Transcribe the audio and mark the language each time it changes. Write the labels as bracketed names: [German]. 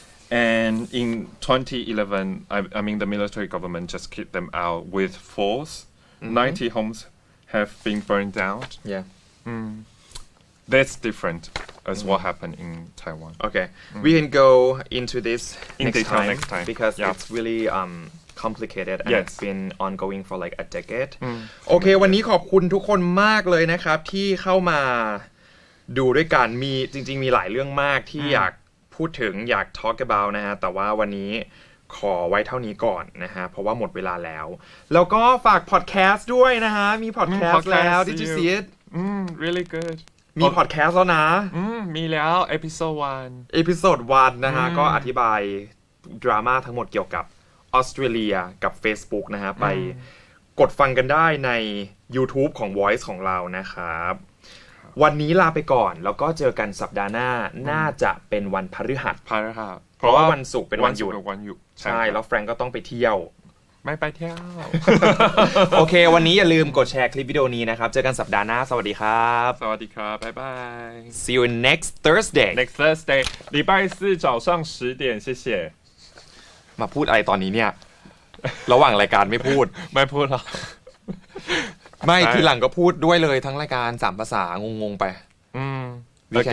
[English] And in 2011, I mean the military government just kicked them out with force. 90 homes have been burned down. yeah That's different as what happened in Taiwan. okay we can go into this In detail next time. because Yeah. it's really complicated and Yes. it's been ongoing for like a decade [Thai] โอเควันนี้ขอบคุณทุกคนมากเลยนะครับที่เข้ามาดูด้วยกันมีจริงๆมีหลายเรื่องมากที่อยากพูดถึงอยาก talk about นะฮะแต่ว่าวันนี้ขอไว้เท่านี้ก่อนนะฮะเพราะว่าหมดเวลาแล้วแล้วก็ฝากพอดแคสต์ด้วยนะฮะมีพอดแคสต์แล้ว [English] podcast Did you you- see it Really good. [Thai] มีพอดแคสต์แล้วนะ มีแล้ว episode 1 เอพิโซด1นะฮะก็อธิบายดราม่าทั้งหมดเกี่ยวกับออสเตรเลียกับ Facebook นะฮะไปกดฟังกันได้ใน YouTube ของ Voice ของเรานะครับวันนี้ลาไปก่อนแล้วก็เจอกันสัปดาห์หน้าน่าจะเป็นวันพฤหัส พาราค่ะ เพราะว่าวันศุกร์เป็นวันหยุด วันหยุด ใช่แล้วแฟรงก์ก็ต้องไปเที่ยว ไม่ไปเที่ยว โอเควันนี้อย่าลืมกดแชร์คลิปวิดีโอนี้นะครับเจอกันสัปดาห์หน้าสวัสดีครับ สวัสดีครับบ๊ายบาย [English] See you next Thursday Next Thursday [Chinese] 礼拜四早上10点谢谢 [Thai] มาพูดอะไรตอนนี้เนี่ยระหว่างรายการไม่พูด ไม่พูดหรอก ไม่ทีหลังก็พูดด้วยเลยทั้งรายการ3ภาษางงๆไป [English] We can-